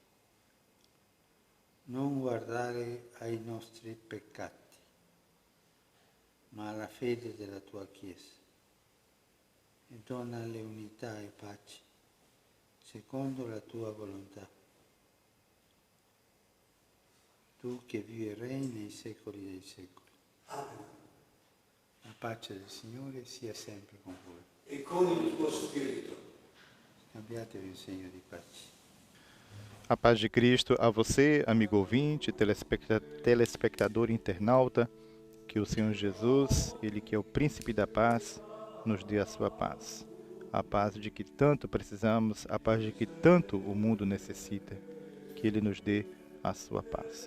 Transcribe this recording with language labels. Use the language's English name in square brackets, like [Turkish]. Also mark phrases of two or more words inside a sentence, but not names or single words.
[Italian] Non guardare ai nostri peccati, ma alla fede della tua Chiesa, e donale unità e pace, secondo la tua volontà. Tu che vivi e regni nei secoli dei secoli. Amen. La pace del Signore sia sempre con voi. E con il tuo spirito. Scambiatevi un segno di pace. [Portuguese] A paz de Cristo a você, amigo ouvinte, telespectador internauta, que o Senhor Jesus, Ele que é o príncipe da paz, nos dê a sua paz. A paz de que tanto precisamos, a paz de que tanto o mundo necessita, que Ele nos dê a sua paz.